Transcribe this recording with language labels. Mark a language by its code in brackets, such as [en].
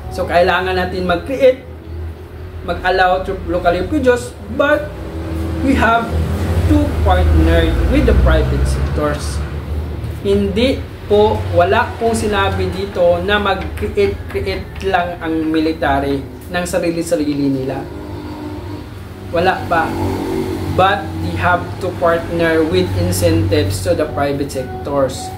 [en] So [tl] kailangan natin mag-create, mag-allow [en] to locally produce, but we have to partner with the private sectors. [tl] Hindi po, wala pong sinabi dito na mag-create lang ang military ng sarili-sarili nila. Wala pa. [en] But they have to partner with incentives to the private sectors.